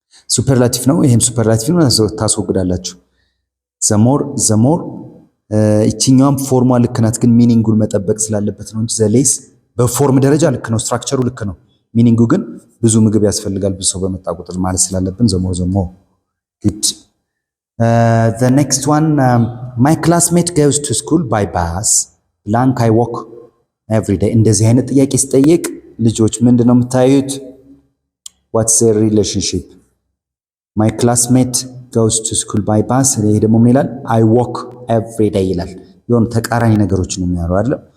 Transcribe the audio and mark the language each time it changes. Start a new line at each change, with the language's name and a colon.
Amharic: ሱፐርላቲቭ ነው። ይሄም ሱፐርላቲቭ ነው። ታስወግዳላችሁ። ዘሞር እቺኛውም ፎርሟ ልክ ናት፣ ግን ሚኒንጉን መጠበቅ ስላለበት ነው እንጂ ዘሌስ በፎርም ደረጃ ልክ ነው። ስትራክቸሩ ልክ ነው። ሚኒንጉ ግን ብዙ ምግብ ያስፈልጋል ብዙ ሰው በመጣ ቁጥር ማለት ስላለብን ዘሞር good.
English: The next one my classmate goes to school by bus. blank I walk every day.
Amharic: እንደዚህ አይነት ጥያቄ ሲጠየቅ ልጆች ምንድነው የምታዩት?
English: what's their relationship? my classmate goes to school by bus.
Amharic: ይሄ ደግሞ ምን ይላል?
English: I walk every day
Amharic: ይላል። የሆነ ተቃራኒ ነገሮች ነው የሚያወራው አይደል?